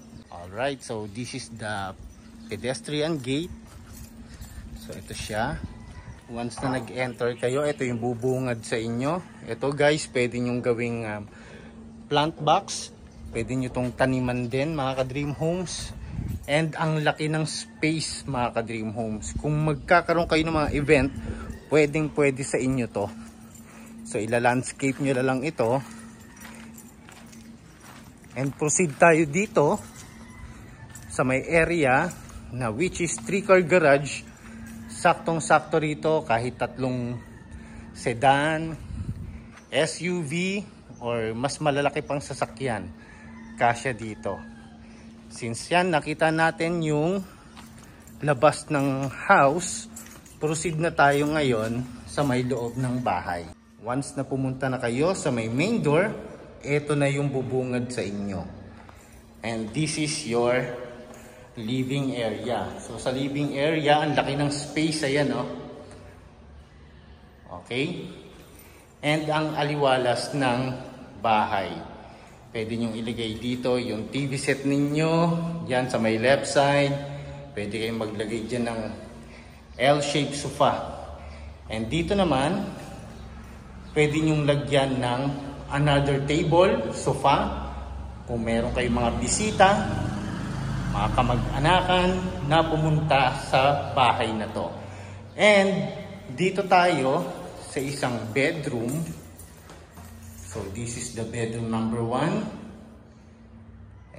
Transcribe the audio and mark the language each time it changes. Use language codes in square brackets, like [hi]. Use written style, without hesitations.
[en] Alright, so this is the pedestrian gate. [tl] So ito siya. Once na nag-enter kayo, ito yung bubungad sa inyo. Ito guys, pwede nyo gawing plant box. Pwede nyo itong taniman din mga ka-Dream Homes. And ang laki ng space mga ka-Dream Homes. Kung magkakaroon kayo ng mga event, pwede sa inyo to. So ila-landscape nyo na lang ito. [en] And proceed tayo dito sa may area na which is 3 car garage. [tl] Saktong-sakto rito kahit 3 sedan, SUV or mas malalaki pang sasakyan, kasya dito. Since yan nakita natin yung labas ng house, proceed na tayo ngayon sa may loob ng bahay. Once na pumunta na kayo sa may main door, ito na yung bubungad sa inyo. [en] And this is your living area. [tl] So sa living area, ang laki ng space, ayan oh. Okay? And ang aliwalas ng bahay. Pwede nyo ilagay dito yung TV set ninyo, yan sa may [en] left side. [tl] Pwede kayong maglagay dyan ng [en] L-shaped sofa. [tl] And dito naman, pwede nyong lagyan ng [en] another table, sofa, [tl] kung meron kayong mga bisita, mga kamag-anakan na pumunta sa bahay na to. And dito tayo sa isang bedroom. [en] So this is the bedroom number 1.